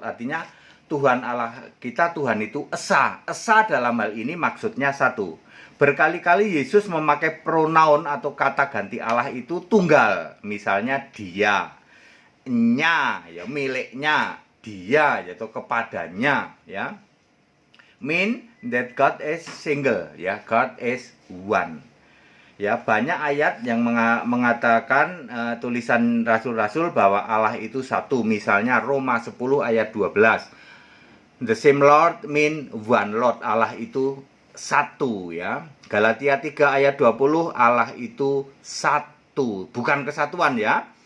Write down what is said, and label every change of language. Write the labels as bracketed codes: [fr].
[id] Artinya Tuhan Allah kita, Tuhan itu esa. Esa dalam hal ini maksudnya satu. Berkali-kali Yesus memakai pronoun atau kata ganti Allah itu tunggal. Misalnya dia, nya, ya miliknya, dia, yaitu kepadanya, ya. [en] Mean that God is single, ya, God is one. [id] Ya, banyak ayat yang mengatakan tulisan rasul-rasul bahwa Allah itu satu. Misalnya Roma 10 ayat 12. [en] The same Lord mean one Lord. [id] Allah itu satu ya. Galatia 3 ayat 20, Allah itu satu, bukan kesatuan ya.